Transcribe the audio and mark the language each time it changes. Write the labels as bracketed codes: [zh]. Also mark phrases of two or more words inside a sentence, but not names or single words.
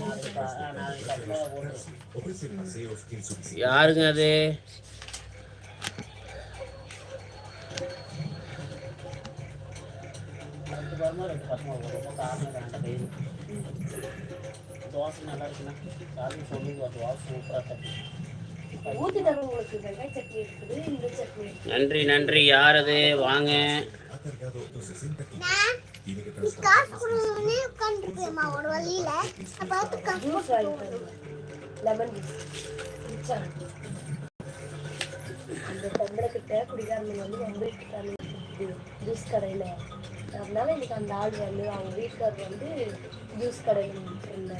[es] Ofrecen paseos en su bicicleta. [ta] யாருங்க அது? தோசை நல்லா இருக்குண்ணா. சாமி சொல்லுங்க தோசை சூப்பராக தட்டி. ஊத்தி தருவங்களுக்கு வெங்காய சட்னி இருக்குது. இந்த சட்னி நன்றி நன்றி. யார் அது? வாங்க. [es] Ha cargado otros 60 kilos. Tiene que transportar [ta] லெமன் அந்த தம்பளக்கிட்ட குடிகாரங்க வந்து வந்துருக்காங்க ஜூஸ் கடையில். அதனால இன்னைக்கு அந்த ஆள் வந்து அவங்க வீட்டுக்காரர் வந்து ஜூஸ் கடையில் இருந்தார்.